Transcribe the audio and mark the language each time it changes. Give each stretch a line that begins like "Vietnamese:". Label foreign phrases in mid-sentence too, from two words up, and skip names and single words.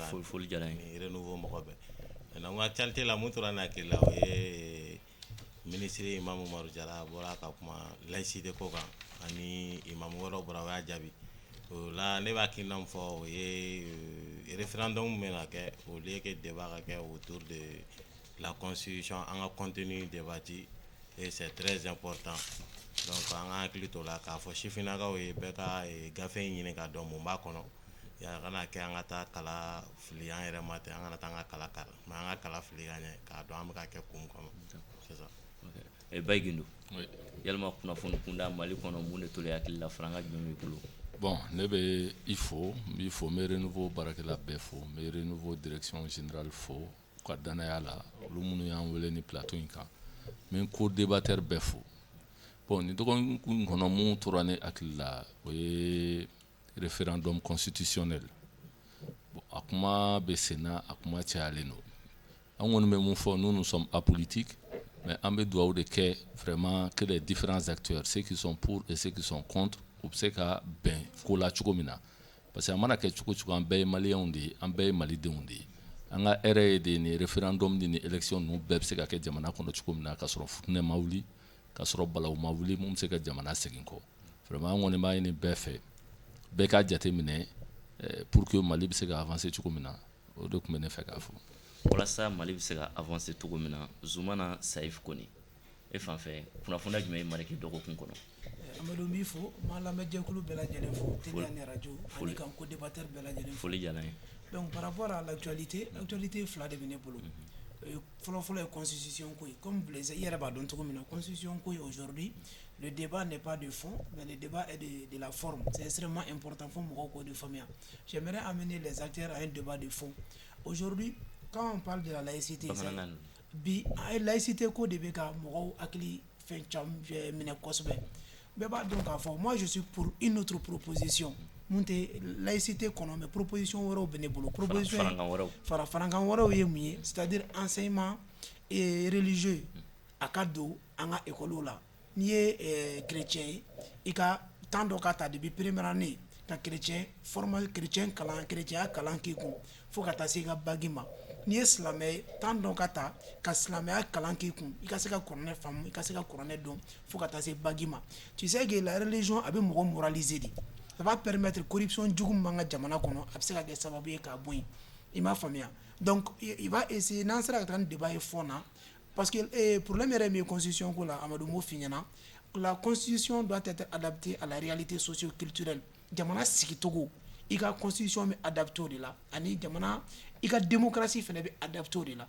Bambara: Foli diyara n ye. ni renouveau mɔgɔ bɛɛ. Maintenant n ka actualité la mun tora ne hakili la o ye ministre Imam Umaru Jara bɔra ka kuma laïcité ko kan ani imam wɛrɛw bɔra o y'a jaabi. O la ne b'a hakilina min fɔ o ye référendum bɛna kɛ
French: au lieu que
Bambara: débat ka kɛ
French: autour de la constitution
Bambara: an ka contenu débattu
French: et c'est très important.
Bambara: Donc an ka hakili to la k'a fɔ sifinnakaw ye bɛɛ ka gafe ɲini k'a dɔn mun b'a kɔnɔ. Ya kana kɛ an ka taa kala fili an yɛrɛ ma ten an kana taa an ka kala kala mais an ka kala fili ka ɲɛ k'a dɔn an bɛ ka kɛ kun kɔnɔ.
French: C'est ça. Bayi Gindo. Oui.
Bambara: Yalima kunnafoni kunda Mali kɔnɔ mun de tola e hakili la faranga jumɛn b'i bolo. Bon, ne bɛ i fo n b'i fo n bɛ renouveau baarakɛla bɛɛ fo n bɛ renouveau
French: direction générale
Bambara: fo u ka danaya la olu minnu y'an wele ni plateau in kan n bɛ co-débatteur bɛɛ fo. Bon nin dɔgɔkun kɔnɔ mun tora ne hakili la o ye
French: référendum constitutionnel.
Bambara: Bon a kuma bɛ sen na a kuma cayalen don. An kɔni bɛ mun fɔ
French: nous nous sommes apolitiques mais
Bambara: an bɛ dugawu de kɛ
French: vraiment que les différents acteurs ceux qui sont pour et ceux qui sont contre u
Bambara: bɛ se ka bɛn ko la cogo min na
French: parce que
Bambara: a mana kɛ cogo cogo an bɛɛ ye maliyɛnw de ye an bɛɛ ye malidenw de ye an ka hɛrɛ ye de ni référendum ni élection ninnu bɛɛ bɛ se ka kɛ jamana kɔnɔ cogo min na ka sɔrɔ futinɛ ma wuli ka sɔrɔ balawu ma wuli mun bɛ se ka jamana segin kɔ vraiment an kɔni b'a ɲini bɛɛ fɛ bɛɛ ka jateminɛ
French: pour que
Bambara: Mali bɛ se ka avancer cogo min na o de tun bɛ ne fɛ k'a fɔ. Walasa Mali bɛ se ka avancer cogo min na Zumana Salif Kone e fan fɛ kunnafoniya jumɛn ye marqué dɔgɔkun kɔnɔ. Amadu n b'i fo n b'a lamɛnjɛkulu bɛɛ lajɛlen fo télé ani radio ani kan co-débatteur bɛɛ lajɛlen fo. Foli diyara n ye.
French: Donc par rapport à l'actualité
Bambara: fila de bɛ ne bolo. Fɔlɔ-fɔlɔ ye constitution ko ye comme i yɛrɛ b'a dɔn cogo min na constitution ko ye
French: aujourd'hui le débat n'est pas de fond mais le débat est de la forme. C'est extrêmement important
Bambara: fo mɔgɔw k'o de faamuya.
French: J'aimerais amener les acteurs à un débat de fond. Aujourd'hui quand on parle de la laïcité
Bambara: bi laïcité ko de bɛ ka mɔgɔw hakili fɛn caman minɛ kosɛbɛ. Bɛɛ b'a dɔn k'a fɔ
French: moi je suis pour une autre proposition
Bambara: mun tɛ laïcité kɔnɔ mais proposition wɛrɛw bɛ ne bolo. Proposition farankan wɛrɛw ye mun ye
French: c'est-à-dire enseignement religieux
Bambara: a ka don an ka école la n'i ye chrétien ye i ka temps dɔ ka ta
French: depuis première année
Bambara: ka chrétien chrétienya kalan k'i kun fo ka taa se i ka bagi ma. N'i ye silamɛ ye temps dɔ ka ta ka silamɛya kalan k'i kun i ka se ka kuranɛ faamu i ka se ka kuranɛ dɔn fo ka taa se bagi ma.
French: Tu sais que la religion
Bambara: a bɛ mɔgɔ moraliser de.
French: Ça va permettre
Bambara: corruption jugu min b'an ka jamana kɔnɔ a bɛ se ka kɛ sababu ye k'a bɔ yen i m'a faamuya.
French: Donc il va essayer n'an sera
Bambara: ka taa ni débat ye fond na
French: parce que problème
Bambara: yɛrɛ min ye constitution ko la Amadu m'o f'i ɲɛna
French: la constitution doit être adaptée à la réalité socio-culturelle.
Bambara: Jamana sigicogo i ka constitution bɛ adapté o de la ani jamana i ka démocratie fana bɛ adapté o de la.